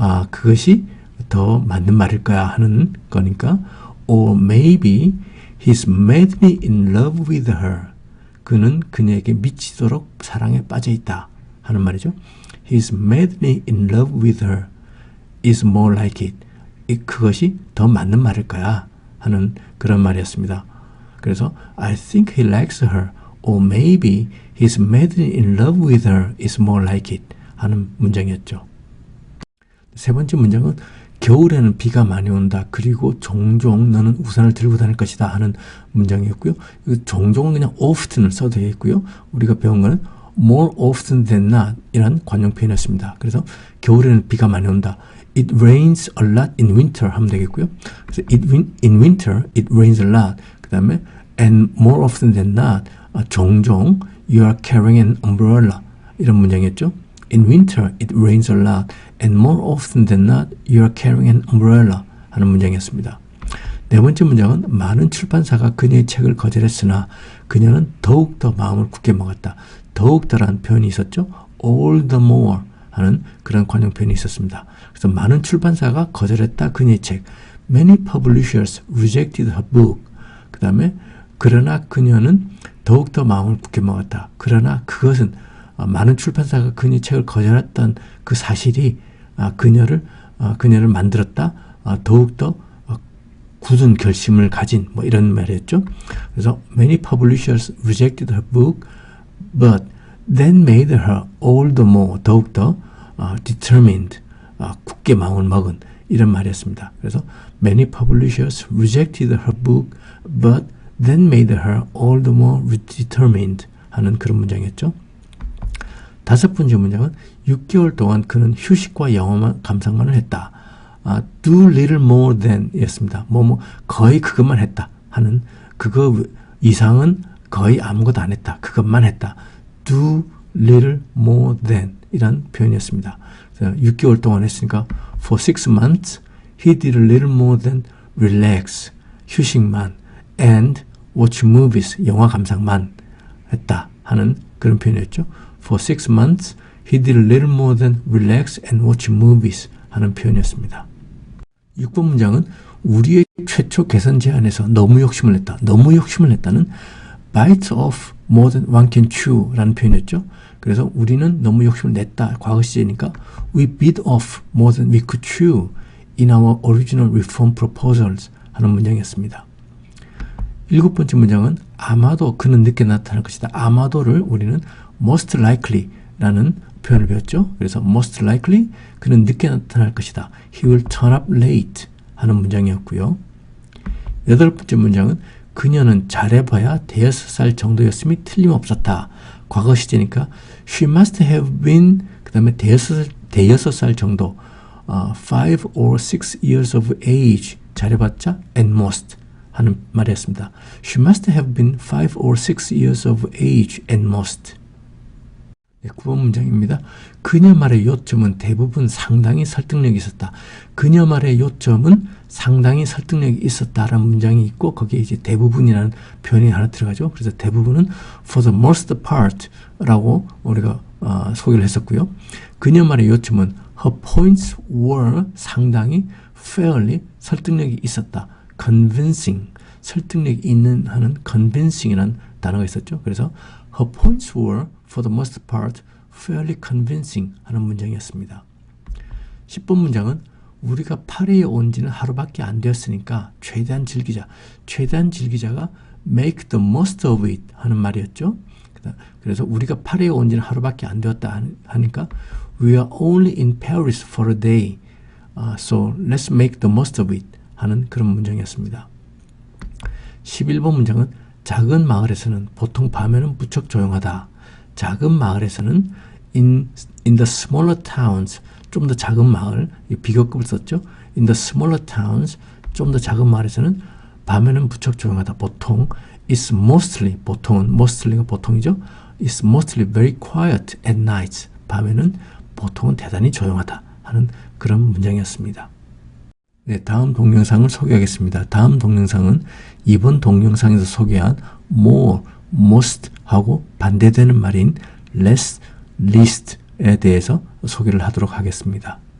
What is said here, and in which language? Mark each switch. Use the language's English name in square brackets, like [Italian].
[Korean] 그것이 더 맞는 말일 거야 하는 거니까 [English] or maybe he's madly in love with her. [Korean] 그는 그녀에게 미치도록 사랑에 빠져 있다 하는 말이죠. [English] He's madly in love with her is more like it. [Korean] 그것이 더 맞는 말일 거야 하는 그런 말이었습니다. [English] 그래서 I think he likes her or maybe he's madly in love with her is more like it [Korean] 하는 문장이었죠. 세 번째 문장은 겨울에는 비가 많이 온다. 그리고 종종 너는 우산을 들고 다닐 것이다 하는 문장이었고요. 종종은 그냥 often을 써도 되겠고요. 우리가 배운 거는 [English] more often than not [Korean] 이란 관용 표현이었습니다. 그래서 겨울에는 비가 많이 온다. [English] It rains a lot in winter [Korean] 하면 되겠고요. 그래서 [English] in winter it rains a lot. [Korean] 그 다음에 [English] and more often than not 종종 you are carrying an umbrella [Korean] 이런 문장이었죠. [English] In winter it rains a lot and more often than not you are carrying an umbrella [Korean] 하는 문장이었습니다. 네 번째 문장은 많은 출판사가 그녀의 책을 거절했으나 그녀는 더욱더 마음을 굳게 먹었다. 더욱더라는 표현이 있었죠. [English] all the more [Korean] 하는 그런 관용 표현이 있었습니다. 그래서 많은 출판사가 거절했다 그녀의 책. [English] Many publishers rejected her book. [Korean] 그 다음에 그러나 그녀는 더욱더 마음을 굳게 먹었다. 그러나 그것은 많은 출판사가 그녀의 책을 거절했던 그 사실이 그녀를 만들었다. 더욱더 굳은 결심을 가진 뭐 이런 말이었죠. [English] 그래서 many publishers rejected her book, but that made her all the more 더욱더 determined [Korean] 굳게 마음을 먹은 이런 말이었습니다. [English] 그래서 many publishers rejected her book, but that made her all the more determined [Korean] 하는 그런 문장이었죠. 다섯 번째 문장은 6개월 동안 그는 휴식과 영화만 감상만을 했다. [English] do little more than [Korean] 이었습니다. 거의 그것만 했다 하는 그거 이상은 거의 아무것도 안 했다. 그것만 했다. [English] do little more than [Korean] 이란 표현이었습니다. 6개월 동안 했으니까 [English] for 6 months he did a little more than relax [Korean] 휴식만 [English] and watch movies [Korean] 영화 감상만 했다 하는 그런 표현이었죠. [English] For 6 months he did a little more than relax and watch movies [Korean] 하는 표현이었습니다. 6번 문장은 우리의 최초 개선 제안에서 너무 욕심을 냈다. 너무 욕심을 냈다는 [English] bite off more than one can chew [Korean] 라는 표현이었죠. 그래서 우리는 너무 욕심을 냈다. 과거 시제니까 [English] we bit off more than we could chew in our original reform proposals [Korean] 하는 문장이었습니다. 7번째 문장은 아마도 그는 늦게 나타날 것이다. 아마도를 우리는 [English] most likely [Korean] 라는 표현을 배웠죠. 그래서 [English] most likely [Korean] 그는 늦게 나타날 것이다. [English] He will turn up late [Korean] 하는 문장이었고요. 8번째 문장은 그녀는 잘해봐야 대여섯 살 정도였음이 틀림없었다. 과거 시제니까 [English] she must have been [Korean] 그 다음에 대여섯 살 정도 [English] 5 or 6 years of age [Korean] 잘해봤자 [English] at most [Korean] 하는 말이었습니다. [English] She must have been 5 or 6 years of age at most. [Korean] 네, 9번 문장입니다. 그녀 말의 요점은 대부분 상당히 설득력이 있었다. 그녀 말의 요점은 상당히 설득력이 있었다라는 문장이 있고 거기에 이제 대부분이라는 표현이 하나 들어가죠. 그래서 대부분은 [English] for the most part [Korean] 라고 우리가 소개를 했었고요. 그녀 말의 요점은 [English] her points were [Korean] 상당히 fairly 설득력이 있었다. convincing 설득력이 있는 하는 convincing이라는 단어가 있었죠. [English] 그래서 her points were for the most part fairly convincing [Korean] 하는 문장이었습니다. 10번 문장은 우리가 파리에 온 지는 하루밖에 안 되었으니까 최대한 즐기자. 최대한 즐기자가 [English] make the most of it [Korean] 하는 말이었죠. 그래서 우리가 파리에 온 지는 하루밖에 안 되었다 하니까 [English] We are only in Paris for a day. So let's make the most of it [Korean] 하는 그런 문장이었습니다. 11번 문장은 작은 마을에서는 보통 밤에는 무척 조용하다. 작은 마을에서는 [English] in the smaller towns [Korean] 좀 더 작은 마을 비교급을 썼죠. [English] In the smaller towns [Korean] 좀 더 작은 마을에서는 밤에는 무척 조용하다. 보통 [English] it's mostly [Korean] 보통은 mostly가 보통이죠. [English] It's mostly very quiet at night. [Korean] 밤에는 보통은 대단히 조용하다 하는 그런 문장이었습니다. 네, 다음 동영상을 소개하겠습니다. 다음 동영상은 이번 동영상에서 소개한 more, most 하고 반대되는 말인 less, least에 대해서 소개를 하도록 하겠습니다.